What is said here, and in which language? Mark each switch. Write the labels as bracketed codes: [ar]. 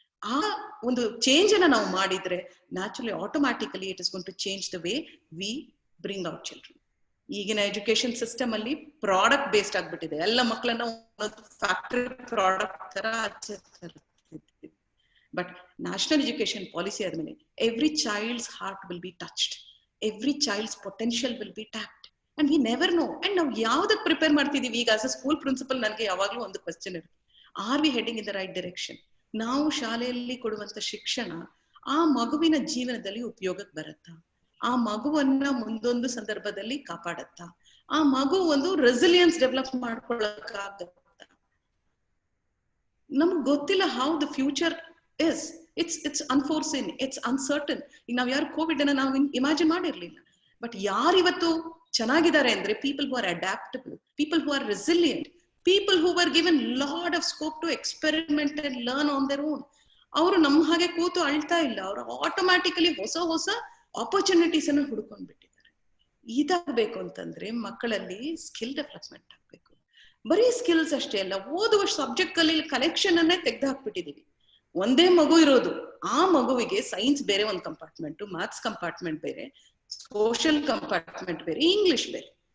[kn] ಆ ಒಂದು ಚೇಂಜ್ ಅನ್ನ ನಾವು ಮಾಡಿದ್ರೆ [en] Naturally automatically it is going to change the way we bring out children. [kn] ಈಗಿನ ಎಜುಕೇಶನ್ ಸಿಸ್ಟಮ್ ಅಲ್ಲಿ ಪ್ರಾಡಕ್ಟ್ ಬೇಸ್ಡ್ ಆಗ್ಬಿಟ್ಟಿದೆ. ಎಲ್ಲ ಮಕ್ಕಳನ್ನ ಫ್ಯಾಕ್ಟರಿ ಪ್ರಾಡಕ್ಟ್ ತರ ಆಚರಿಸ್ತಾರೆ. [en] But national education policy ಆದ್ಮೇಲೆ every child's heart will be touched, every child's potential will be tapped and we never know. [kn] And ನಾವು ಯಾವ್ದಕ್ಕೆ ಪ್ರಿಪೇರ್ ಮಾಡ್ತಿದೀವಿ? ಈಗ [en] as a school principal [kn] ನನಗೆ ಯಾವಾಗ್ಲೂ ಒಂದು ಕ್ವಶನ್ ಇರುತ್ತೆ, [en] Are we heading in the right direction? [kn] ನಾವು ಶಾಲೆಯಲ್ಲಿ ಕೊಡುವಂತ ಶಿಕ್ಷಣ ಆ ಮಗುವಿನ ಜೀವನದಲ್ಲಿ ಉಪಯೋಗಕ್ಕೆ ಬರುತ್ತಾ? ಆ ಮಗುವನ್ನ ಮುಂದೊಂದು ಸಂದರ್ಭದಲ್ಲಿ ಕಾಪಾಡತ್ತಾ? ಆ ಮಗು ಒಂದು ರೆಸಿಲಿಯನ್ಸ್ ಡೆವಲಪ್ ಮಾಡ್ಕೊಳ್ಳಕ್ಕಾಗತ್ತಾ? ನಮ್ಗೆ ಗೊತ್ತಿಲ್ಲ [en] How the future is. It's unforeseen, it's uncertain. [kn] ಈಗ ನಾವ್ ಯಾರು ಕೋವಿಡ್ ಅನ್ನ ನಾವು ಇಮ್ಯಾಜಿನ್ ಮಾಡಿರ್ಲಿಲ್ಲ. [en] but [kn] ಯಾರಿವತ್ತು ಚೆನ್ನಾಗಿದ್ದಾರೆ ಅಂದ್ರೆ [en] People who are adaptable, people who are resilient, people who were given lot of scope to experiment and learn on their own. [kn] ಅವರು ನಮ್ಮ ಹಾಗೆ ಕೂತು ಅಳ್ತಾ ಇಲ್ಲ, ಅವರು ಆಟೋಮ್ಯಾಟಿಕಲಿ ಹೊಸ ಹೊಸ ಆಪರ್ಚುನಿಟೀಸ್ ಅನ್ನು ಹುಡ್ಕೊಂಡ್ ಬಿಟ್ಟಿದ್ದಾರೆ. ಇದಾಗಬೇಕು ಅಂತಂದ್ರೆ ಮಕ್ಕಳಲ್ಲಿ ಸ್ಕಿಲ್ ಡೆವಲಪ್ಮೆಂಟ್ ಆಗ್ಬೇಕು. ಬರೀ ಸ್ಕಿಲ್ಸ್ ಅಷ್ಟೇ ಅಲ್ಲ, ಓದುವ ಸಬ್ಜೆಕ್ಟ್ ಅಲ್ಲಿ ಕನೆಕ್ಷನ್ ಅನ್ನೇ ತೆಗೆದು ಹಾಕ್ಬಿಟ್ಟಿದೀವಿ. ಒಂದೇ ಮಗು ಇರೋದು, ಆ ಮಗುವಿಗೆ ಸೈನ್ಸ್ ಬೇರೆ ಒಂದು ಕಂಪಾರ್ಟ್ಮೆಂಟ್, ಮ್ಯಾಥ್ಸ್ ಕಂಪಾರ್ಟ್ಮೆಂಟ್ ಬೇರೆ, ಸೋಷಿಯಲ್ ಕಂಪಾರ್ಟ್ಮೆಂಟ್ ಬೇರೆ, ಇಂಗ್ಲಿಷ್ ಬೇರೆ.